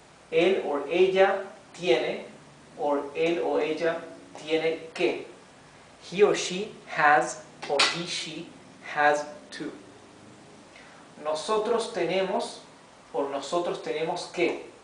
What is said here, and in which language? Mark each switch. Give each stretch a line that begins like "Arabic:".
Spanish: Él or ella tiene, or él o ella tiene que.
English: He or she has, or he, she has to.
Spanish: Nosotros tenemos, or nosotros tenemos que.